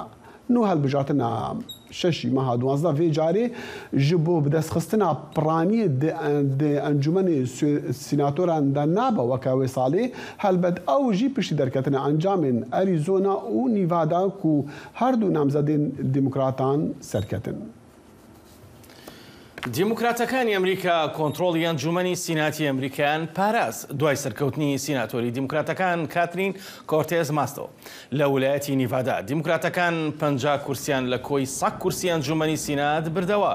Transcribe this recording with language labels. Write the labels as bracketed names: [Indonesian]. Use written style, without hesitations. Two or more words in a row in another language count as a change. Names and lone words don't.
[Kurdish] Nû hilbijartina 6 meha 12 vê carê ji bo bidestxistina piraniyê di encûmenê sînatoran de nabe weka wê salê helbet ew jî piştî derketina encamên Arizona û Nevada ku her du namzedên demokratan serketin. [Central Kurdish] دیموکراتەکانی ئەمریکا کۆنتڕۆڵی ئەنجومەنی سیناتی ئەمریکایان پاراست دوای سەرکەوتنی سیناتۆری دیموکراتەکان کاترین کۆرتێز ماستەوە لە ویلایەتی نیڤادا. دیموکراتەکان 50 کورسیان لە کۆی 100 کورسی ئەنجومەنی سینات بردەوە.